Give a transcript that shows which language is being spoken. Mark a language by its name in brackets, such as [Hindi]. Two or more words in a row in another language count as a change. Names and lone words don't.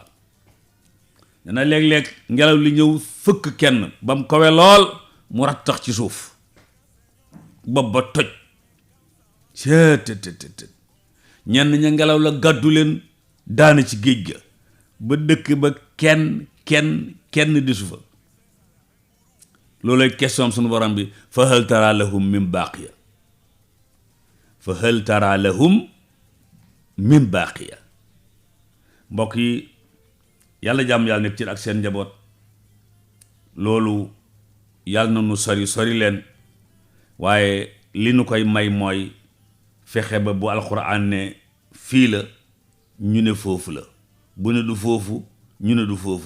[Wolof] dana léeg-léeg ngelaw li ñëw fëkk kenn ba mu kawe lool mu rattax ci suuf, bopp ba toj. seetetetet ñenn ña ngelaw la gàddu leen daana ci géej ga, ba dëkk ba kenn desu fa. loolay question sunu borom bi, [Arabic] فهل ترى لهم من باقية فهل ترى لهم من باقية, fa hal tara lahum min baaqiya. [Wolof] mbokk yi yàlla jàmm yàlla nekk ci ak seen njaboot. loolu yàlla na nu sori leen, waaye li nu koy may mooy fexe ba bu alxuraan ne fii la ñu ne foofu la, bu ne du foofu ñu ne du foofu.